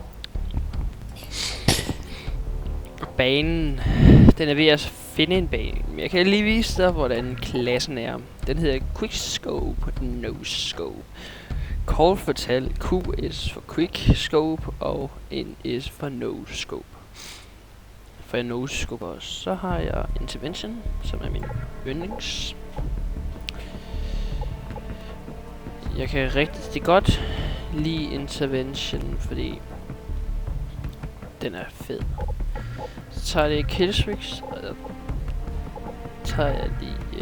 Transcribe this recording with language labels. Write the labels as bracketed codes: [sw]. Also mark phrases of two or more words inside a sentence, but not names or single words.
[da] Banen, den er ved at finde en bane. Jeg kan lige vise dig, hvordan klassen er. Den hedder Quickscope, No Scope. Kort fortalt, QS for Quickscope og NS for No Scope. For jeg no-scope også. Så har jeg Intervention, som er min yndlings. Jeg kan rigtig godt lide Intervention, fordi den er fed. Så tager jeg Killstreaks, og der tager jeg lige...